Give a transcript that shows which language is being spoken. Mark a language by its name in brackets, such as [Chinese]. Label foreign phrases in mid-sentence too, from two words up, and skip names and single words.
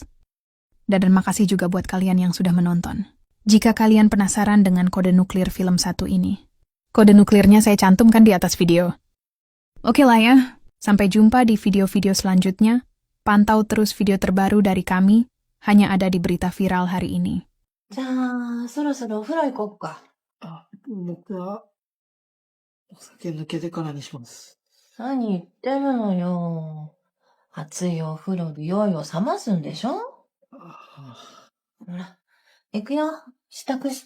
[Indonesian] Dan makasih juga buat kalian yang sudah menonton. Jika kalian penasaran dengan kode nuklir film 1 ini, kode nuklirnya saya cantumkan di atas video. Oke lah ya, sampai jumpa di video-video selanjutnya. Pantau terus video terbaru dari kami, hanya ada di berita viral hari ini. [Japanese] じゃあ、そろそろお風呂行こっか。あ、僕は、お酒抜けてからにします。何言ってるのよ。熱いお風呂で酔いを冷ますんでしょ？ほら、行くよ。支度して。